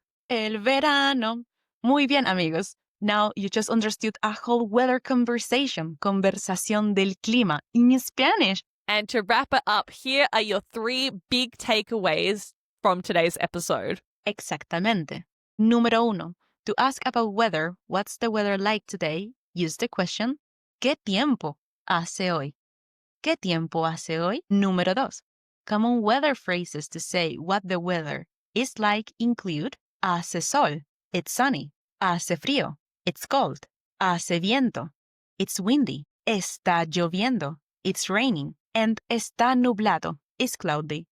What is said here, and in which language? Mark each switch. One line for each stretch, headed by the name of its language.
Spanish: El verano. Muy bien, amigos.
English: Now you just understood a whole weather conversation,
Spanish: conversación del clima,
English: in Spanish. And to wrap it up, here are your 3 big takeaways from today's episode.
Spanish: Exactamente. Número 1.
English: To ask about weather, what's the weather like today? Use the question,
Spanish: ¿Qué tiempo hace hoy? ¿Qué tiempo hace hoy? Número 2.
English: Common weather phrases to say what the weather is like include
Spanish: hace sol,
English: it's sunny,
Spanish: hace frío,
English: it's cold,
Spanish: hace viento,
English: it's windy,
Spanish: está lloviendo,
English: it's raining, and
Spanish: está nublado,
English: it's cloudy.